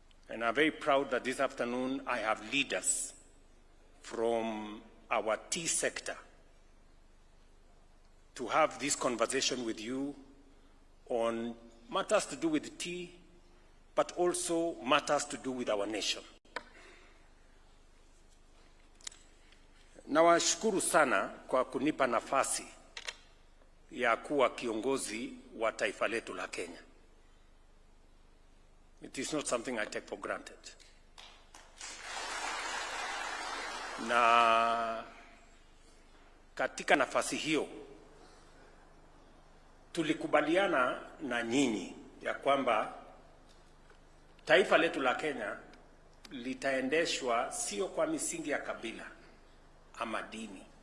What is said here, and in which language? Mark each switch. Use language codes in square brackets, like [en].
[en] And I'm very proud that this afternoon I have leaders from our tea sector to have this conversation with you on matters to do with tea, but also matters to do with our nation. [sw] Nawashukuru sana kwa kunipa nafasi ya kuwa kiongozi wa taifa letu la Kenya. [en] It is not something I take for granted. [sw] Na katika nafasi hiyo tulikubaliana na nyinyi ya kwamba taifa letu la Kenya litaendeshwa sio kwa misingi ya kabila ama dini.